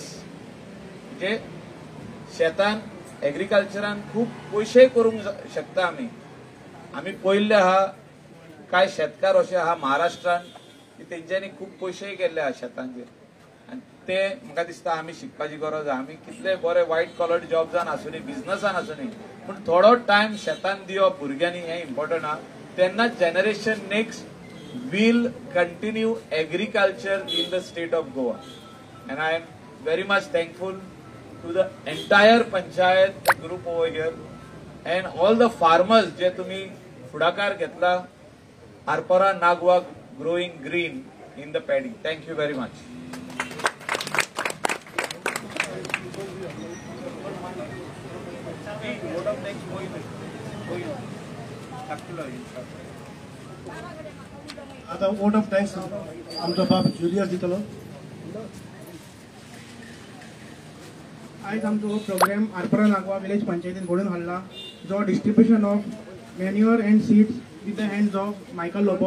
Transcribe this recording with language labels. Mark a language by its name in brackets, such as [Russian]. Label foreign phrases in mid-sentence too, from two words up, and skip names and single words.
[Konkani] म्हणजे शेतान एग्रीकल्चरान खूब पयशे करूंक शकता आमी पयल्ले आहा कांय शेतकार अशे आहा महाराष्ट्रान की तेंच्यांनी खूब पयशे केल्ले आहा शेतांचेर आनी ते म्हाका दिसता आमी शिकपाची गरज आहा. आमी कितले बरे व्हायट कॉलर जॉब्सान आसुनी बिझनसान आसुनी पूण थोडो टायम शेतान दिवप भुरग्यांनी हे इम्पॉर्टंट आहा. [English] तेन्नाच generation next will continue agriculture in the state of Goa. And I am very much thankful to the entire Panchayat group over here and all the farmers [Konkani] जे तुमी फुडाकार घेतला [English] Arpara Nagwa growing green in the paddy. Thank you very much. [Konkani] आता [English] vote of thanks [Konkani] आमचो बाप जुलियस दितलो. आयज आमचो प्रोग्राम आरपरा नागवा विलेज पंचायतीन घडोवन हाडला जो [English] distribution of manure and seeds with the hands of Michael Lobo.